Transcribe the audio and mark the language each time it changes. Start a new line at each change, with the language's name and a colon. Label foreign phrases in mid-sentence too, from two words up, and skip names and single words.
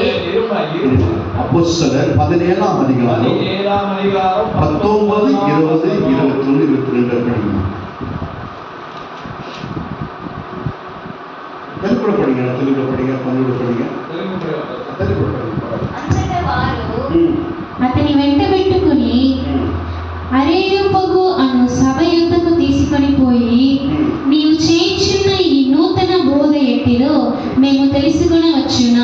Tamil: அப்போஸ்தலர் 17ஆம் அதிகாரம் 19, 20, 21, 22 படிங்க. తెలుగులో படிங்க, తెలుగులో படிங்க, தமிழ்లో படிங்க. తెలుగులో படிங்க.
Telugu: అతని వెంట పెట్టుకుని అరేయోపగు అను సభ యొద్దకు తీసుకొని పోయి, నీవు చేయించున్న ఈ నూతన బోధ ఎట్టిదో మేము తెలుసుకొనవచ్చునా?